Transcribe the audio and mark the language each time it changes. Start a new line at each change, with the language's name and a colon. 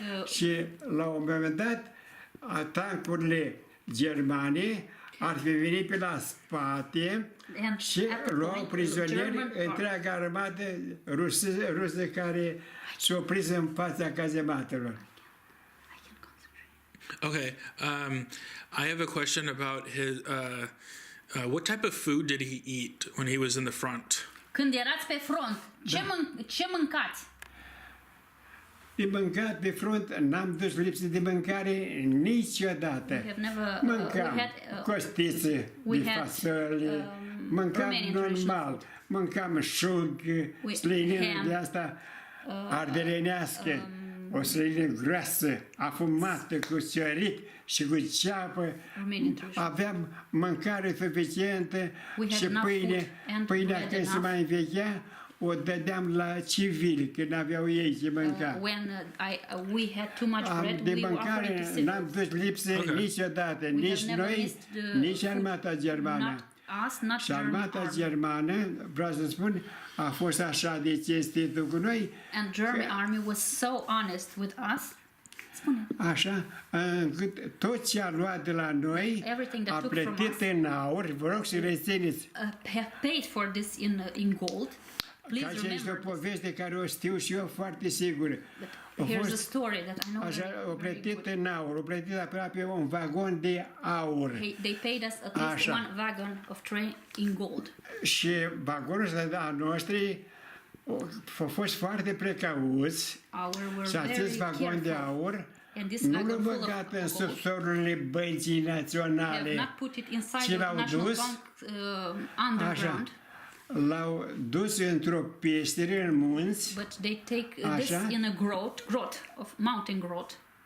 Romanian: Și la un moment dat, tancurile germane ar fi venit pe la spate și luau prizonieri întreaga armată rusă care s-a oprit în fața cazematelor.
English: Okay, I have a question about his. What type of food did he eat when he was in the front?
Romanian: Când erați pe front, ce mâncați? De mâncat pe front, n-am dus lipsă de mâncare niciodată. Mâncam costițe de fasole, mâncam normal, mâncam șug, slăină de asta ardelenească, o slăină groasă, afumată, cu ciorit și cu ceapă. Aveam mâncare suficientă și pâine. Pâinea când se mai învechea, o dădeam la civili, când aveau ei ce mânca.
English: We had too much bread,
Romanian: de mâncare n-am dus lipsă niciodată, nici noi, nici armata germană. Și armata germană, vreau să spun, a fost așa de cinstită cu noi.
English: And German army was so honest with us.
Romanian: Așa, încât tot ce a luat de la noi a plătit în aur. Vă rog să rețineți.
English: Paid for this in gold.
Romanian: Ca și este o poveste care o știu și eu foarte sigur.
English: Here's a story that I know.
Romanian: Așa, o plătit în aur, o plătit aproape un vagon de aur.
English: They paid us at least one wagon of train in gold.
Romanian: Și vagonul ăsta a noștri au fost foarte precauți și acest vagon de aur nu l-au băgat în subsolurile băncii naționale, ci l-au dus așa. L-au dus într-o peșteră în munți.
English: But they take this in a grot of mountain grot.